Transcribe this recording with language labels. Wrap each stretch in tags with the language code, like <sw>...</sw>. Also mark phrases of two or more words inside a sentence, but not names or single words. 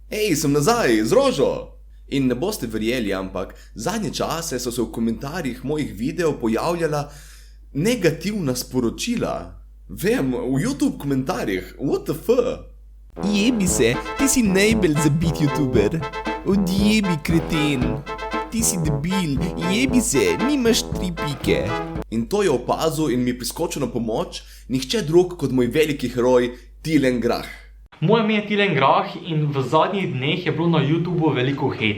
<sl>Hej, sem nazaj, z Rožo! In ne boste verjeli, ampak zadnje čase so se v komentarjih mojih videov pojavljala negativna sporočila. Vem, v YouTube komentarjih,</sl> <en>what the fuck?</en> <sl>Jebi se, ti si najbolj zabit youtuber. Odjebi, kreten. Ti si debil, jebi se, nimaš 3 pike. In to je opazil in mi priskočil na pomoč nihče drug kot moj veliki heroj Tilen Grah. Moje ime je Tilen Grah in v zadnjih dneh je bilo na YouTubu veliko hejta.</sl>